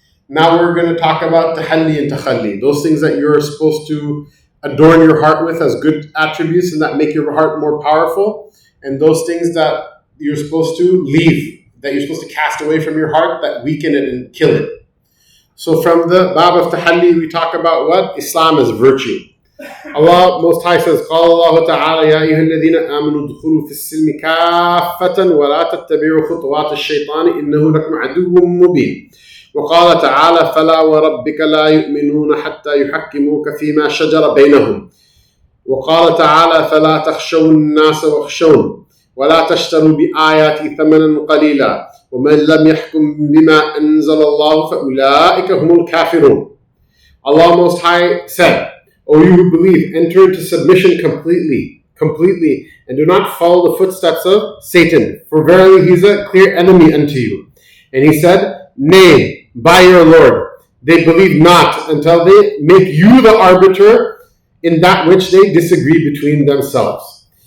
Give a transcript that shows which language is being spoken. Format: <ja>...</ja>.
<en>Now we're going to talk about tahalli and takhalli. Those things that you're supposed to adorn your heart with as good attributes and that make your heart more powerful. And those things that you're supposed to leave, that you're supposed to cast away from your heart, that weaken it and kill it. So from the bab of tahalli, we talk about what? Islam is virtue. Allah Most High says,</en> <ar>قال الله تعالى يا أيها الذين آمنوا ادخلوا في السلم كافة ولا تتبعوا خطوات الشيطان إنه لكم عدو مبين. وقال تعالى فلا وربك لا يؤمنون حتى يحكموك فيما شجر بينهم. وقال تعالى فلا تخشوا الناس واخشون ولا تشتروا بآياتي ثمنا قليلا ومن لم يحكم بما أنزل الله فأولئك هم الكافرون.</ar> <en>Allah Most High said, O you who believe, enter into submission completely, and do not follow the footsteps of Satan, for verily he is a clear enemy unto you. And he said, Nay, by your Lord, they believe not until they make you the arbiter in that which they disagree between themselves.</en>